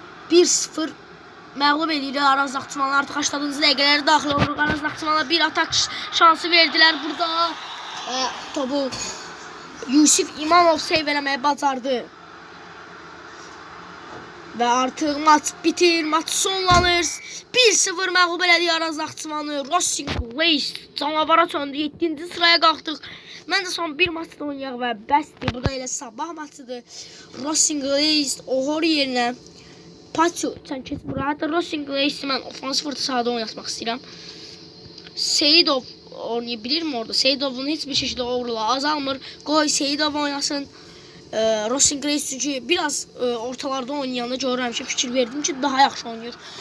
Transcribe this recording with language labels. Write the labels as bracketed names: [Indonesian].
[Azerbaijani] 1-0 məğlub edir Araz Naxçıvanı. Artıq 80-cı dəqiqələrə daxil olur. Araz Naxçıvana bir atak şansı verdilər burada. Topu Yusif İmanov seyv eləməyi bacardı. Və artıq maç bitir, maç sonlanır. 1-0 məğlub elədi Araz Naxçıvanı. Racing Race canavara çöndü. 7-ci sıraya qalxdıq. Məncə son bir maçda oynayaq və bəsdir. Bu da elə sabah maçıdır. Racing Race Ohor yerinə Patio, sən keç bura. Hətta Racing Race mən ofansif orta sahada oynatmaq istəyirəm. [Turkish] Seyidov oynayabilir mi orada? [Azerbaijani] Seyidovun heç bir şəkildə uğurla azalmır. Qoy Seyidov oynasın. Racing Race çünki biraz ortalarda oynayanda görürəm ki, fikir verdim ki, daha yaxşı oynayır.